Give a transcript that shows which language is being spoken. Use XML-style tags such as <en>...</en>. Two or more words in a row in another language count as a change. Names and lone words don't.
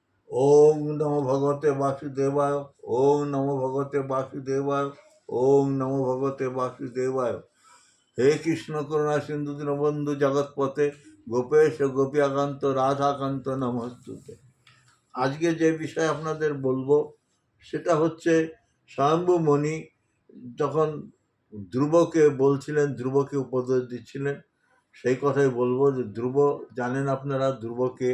<sa>ওম নমো ভগবতে বাসুদেবায়। ওম নমো ভগবতে বাসুদেবায়। ওম নমো ভগবতে বাসুদেবায়। হে কৃষ্ণ করুণা সিন্ধু দীনবন্ধু জগৎপতে গোপেশ গোপিয়াকান্ত রাধাকান্ত নমস্তুতে।</sa> <bn>আজকে যে বিষয় আপনাদের বলবো সেটা হচ্ছে স্বয়ম্ভু মণি যখন ধ্রুবকে বলছিলেন, ধ্রুবকে উপদেশ দিচ্ছিলেন, সেই কথাই বলবো যে ধ্রুব জানেন আপনারা ধ্রুবকে?</bn>